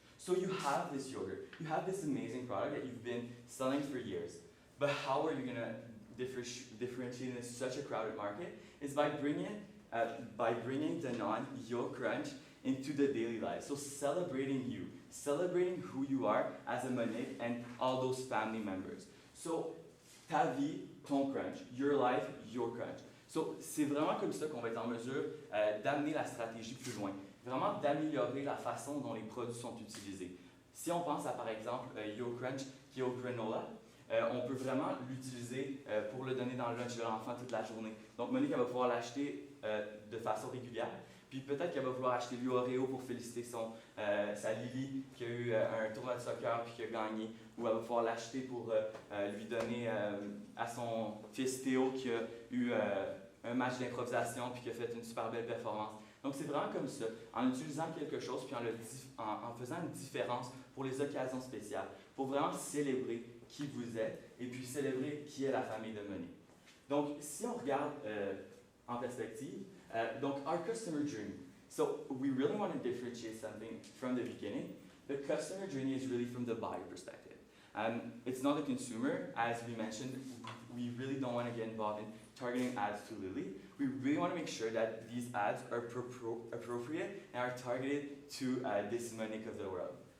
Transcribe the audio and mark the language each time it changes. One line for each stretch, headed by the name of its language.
English: So you have this yogurt, you have this amazing product that you've been selling for years, but how are you going to differentiate in such a crowded market? Is by bringing Danone, Yo Crunch into the daily life. So celebrating you, celebrating who you are as a manik and all those family members. So
French: ta vie, ton crunch.
English: Your life, your crunch.
French: So, c'est vraiment comme ça qu'on va être en mesure d'amener la stratégie plus loin. Vraiment d'améliorer la façon dont les produits sont utilisés. Si on pense à, par exemple, Yo Crunch, qui est au granola, on peut vraiment l'utiliser pour le donner dans le lunch de l'enfant toute la journée. Donc, Monique, elle va pouvoir l'acheter de façon régulière. Puis peut-être qu'elle va vouloir acheter lui Oreo pour féliciter sa Lily qui a eu un tournoi de soccer puis qui a gagné. Ou elle va pouvoir l'acheter pour lui donner à son fils Théo qui a eu un match d'improvisation puis qui a fait une super belle performance. Donc c'est vraiment comme ça, en utilisant quelque chose puis en faisant une différence pour les occasions spéciales, pour vraiment célébrer qui vous êtes et puis célébrer qui est la famille de Monique. Donc si on regarde en perspective, donc
English: our customer journey. So we really want to differentiate something from the beginning. The customer journey is really from the buyer perspective. It's not the consumer, as we mentioned. We really don't want to get involved in targeting ads to Lily. We really want to make sure that these ads are appropriate and are targeted to this Monique of the world.